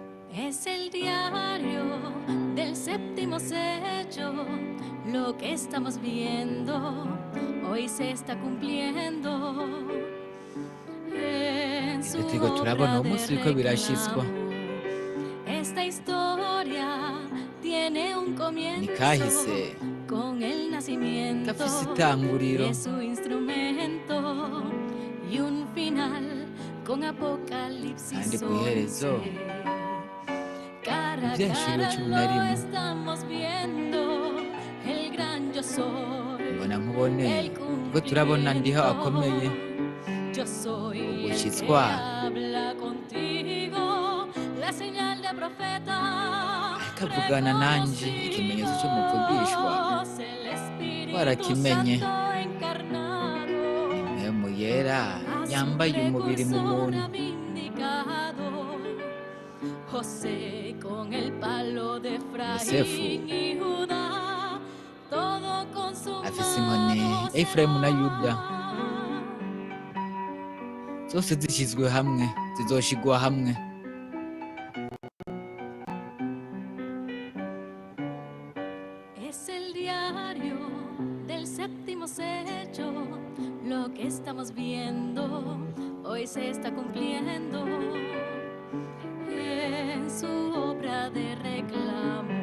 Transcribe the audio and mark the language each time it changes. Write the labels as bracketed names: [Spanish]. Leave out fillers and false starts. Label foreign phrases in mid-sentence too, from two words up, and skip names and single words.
[Spanish] Es el diario del séptimo sello, lo que estamos viendo hoy se está cumpliendo en su [Rundi] ibyo turiko turabona [Spanish] obra [Rundi] uwo [Spanish] de [Rundi] munsi biriko birashitswa [Spanish] reclamo. Esta historia tiene un [Rundi] ni [Spanish] comienzo [Rundi] kahise [Spanish] con el nacimiento [Rundi] gafise itanguriro [Spanish] de su instrumento y un final con Apocalipsis [Rundi] kandi kw'iherezo [Spanish] 11. Cara a [Rundi] ivyahishuriwe [Spanish] cara [Rundi] cumi na [Spanish] lo [Rundi] rimwe [Spanish] estamos viendo, el gran yo soy, [Rundi] mbona nkubone [Spanish] el [Rundi] turiko turabona ndiho akomeye [Spanish] cumplimiento. Yo soy el que [Rundi] ugushitswa [Spanish] habla contigo, la señal de profeta. [Rundi] ariko avugana nanje ikimenyetso c'umuvugishwa [Spanish] Reconocimos el Espíritu [Rundi] twarakimenye [Spanish] Santo encarnado. [Rundi] ni mpwemu yera [Spanish] A su [Rundi] yambaye umubiri mu [Spanish] precursor [Rundi] muntu [Spanish] vindicado, José con el palo de [Rundi] yosefu [Spanish] Efraín y Judá, todo [Rundi] afise inkoni ya [Spanish] consumado [Rundi] efurayimu na yuda [Spanish] será. [Rundi] zose zishizwe hamwe zizoshigwa hamwe [Spanish] Es el diario del séptimo sello, lo que estamos viendo hoy se está cumpliendo en su obra de reclamo.